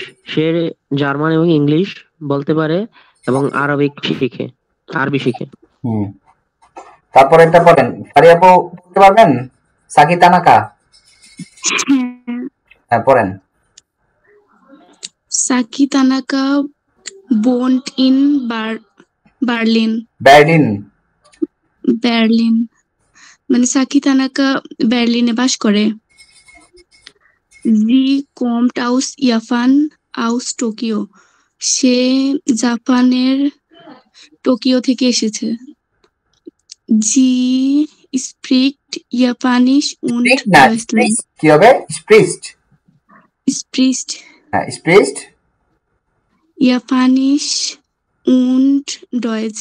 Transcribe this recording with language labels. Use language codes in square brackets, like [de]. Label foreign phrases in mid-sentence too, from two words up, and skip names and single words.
[bn] সে জার্মান এবং ইংলিশ বলতে পারে এবং আরবি শিখে। তারপর একটা পড়েন, ফারিয়াবু পড়তে পারবেন? সাকি তানাকা। হ্যাঁ, পড়েন। [de] সাকি তানাকা wohnt in Berlin। [bn] মানে সাকি তানাকা বার্লিনে বাস করে। [de] জি kommt aus Japan, aus Tokyo। [bn] সে জাপানের টোকিও থেকে এসেছে। [de] জি spricht Japanisch und Deutsch। [bn] কি হবে? [de] spricht Japanisch und Deutsch।